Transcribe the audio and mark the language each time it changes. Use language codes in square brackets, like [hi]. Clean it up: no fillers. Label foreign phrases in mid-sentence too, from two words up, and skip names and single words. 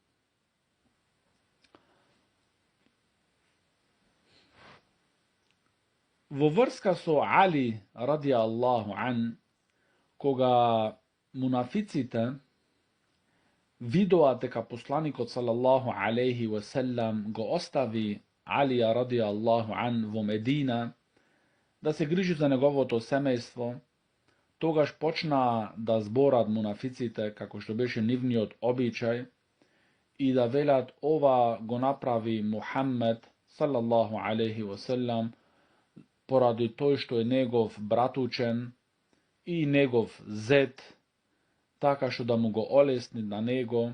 [mk] Во врска со Али [ar] رضي الله عنه, [mk] кога мунафиците видоа дека посланикот [ar] صلى الله عليه وسلم [mk] го остави Алија [ar] رضي الله عنه [mk] во Медина да се грижи за неговото семејство, тогаш почна да зборат мунафиците како што беше нивниот обичај и да велат ова го направи Мухаммед [ar] صلى الله عليه وسلم [mk] поради тој што е негов братучен и негов зет, така што да му го олесни на него.